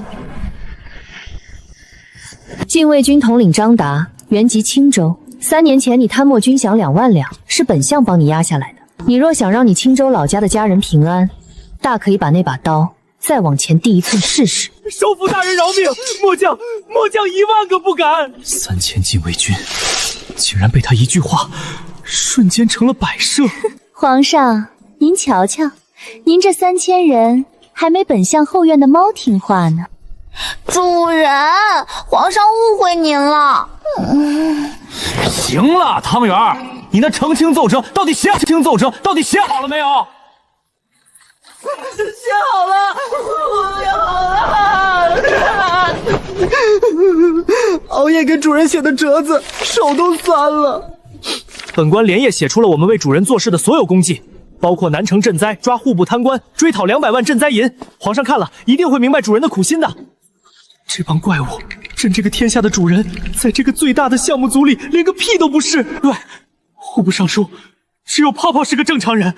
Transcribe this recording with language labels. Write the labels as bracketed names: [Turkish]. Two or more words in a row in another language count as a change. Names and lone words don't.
[Chinese] 禁衛軍統領張達，原籍青州。3年前你貪沒軍饷2萬兩，是本相幫你壓下來的。你若想讓你青州老家的家人平安，大可以把那把刀再往前遞1寸試試。首輔大人饒命！末將1萬個不敢。 3000禁衛軍，竟然被他一句話，瞬間成了擺設。皇上，您瞧瞧， 您这3000人還沒本相後院的貓聽話呢。主人，皇上誤會您了。行了，湯圓，你那澄清奏折到底写好了沒有？写好了。熬夜給主人寫的折子，手都酸了。本官連夜寫出了我們為主人做事的所有功績，包括南城賑災、抓戶部貪官、追討200萬賑災銀。皇上看了一定會明白主人的苦心的。這幫怪物，朕這個天下的主人，在這個最大的項目組裡連個屁都不是。對，戶部尚書只有泡泡是個正常人。